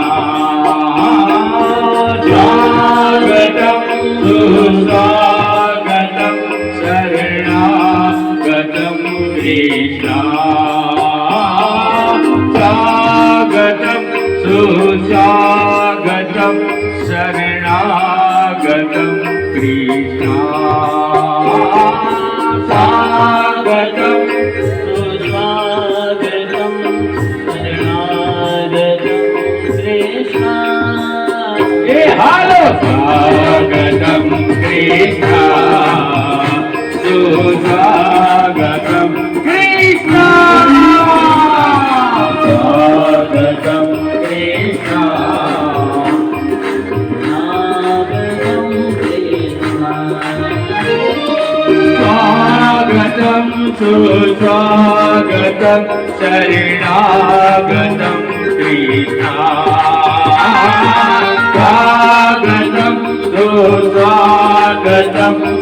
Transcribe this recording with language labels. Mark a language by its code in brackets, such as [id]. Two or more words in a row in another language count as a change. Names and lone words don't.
[sa] स्वागतम् सुस्वागतम् शरणागतम् कृष्ण स्वागतम् सुस्वागतम् शरणागतम् कृष्ण स्वागतम् सुस्वागतं शरणागतं कृष्ण [gu] એ હાલો. [sa] स्वागतम् कृष्ण सुस्वागतम् कृष्ण स्वागतम् कृष्ण नागतं कृष्ण स्वागतम सुस्वागतम शरणागतम कृष्ण स्वागतम सुस्वागतम